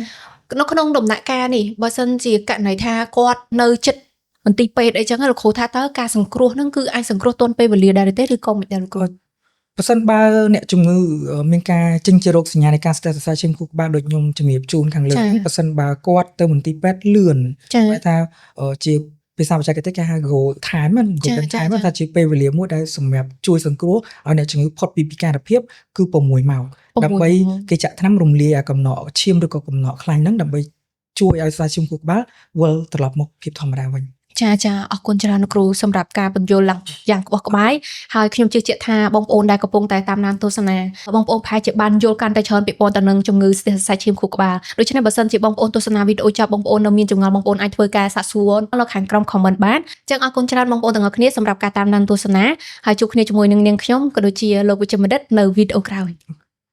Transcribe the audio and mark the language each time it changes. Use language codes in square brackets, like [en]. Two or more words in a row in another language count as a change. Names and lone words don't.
[km] នៅក្នុងដំណាក់កាលនេះបើសិនជាករណីថាគាត់នៅចិត្តមន្ទីរពេទ្យអីចឹងលោកគ្រូថាតើការសង្គ្រោះហ្នឹងគឺអាចសង្គ្រោះទាន់ពេលវេលាដែរទេឬក៏មិនដែរលោកគ្រូ បើសិនបើអ្នកជំងឺមានការចេញជារោគសញ្ញានៃការស្ទះសរសៃឈាមខួរក្បាលដូចខ្ញុំជំរាបជូនខាងលើបើសិនបើគាត់ទៅមន្ទីរពេទ្យលឿនគេថាជាភាសាបច្ចេកទេសគេហៅ [en] goal time [km] ហ្នឹង [en] goal time [km] ថាជាពេលវេលាមួយដែលសម្រាប់ជួយសង្គ្រោះឲ្យអ្នកជំងឺផុតពីពិការភាពគឺ6ម៉ោងដើម្បីគេចាក់ថ្នាំរំលាយអាកំណកឈាមឬក៏កំណកខ្លាញ់ហ្នឹងដើម្បីជួយឲ្យសរសៃឈាមខួរក្បាលវិលត្រឡប់មកភាពធម្មតាវិញ ចាអរគុណច្រើនលោកគ្រូសម្រាប់ការបញ្យល់យ៉ាងក្បោះក្បាយហើយខ្ញុំជឿជាក់ថាបងប្អូនដែលកំពុងតែតាមដានទស្សនាបងប្អូនប្រហែលជាបានយល់កាន់តែច្រើនពាក់ព័ន្ធទៅនឹងជំងឺស្ទះសរសៃឈាមខួរក្បាលដូច្នេះបើសិនជាបងប្អូនទស្សនាវីដេអូចប់បងប្អូននៅមានចម្ងល់បងប្អូនអាចធ្វើការសាកសួរនៅខាងក្រោម comment បានចឹងអរគុណច្រើនបងប្អូនទាំងអស់គ្នាសម្រាប់ការតាមដានទស្សនាហើយជួបគ្នាជាមួយនឹងនាងខ្ញុំក៏ដូចជាលោកវិជ្ជបណ្ឌិតនៅវីដេអូក្រោយ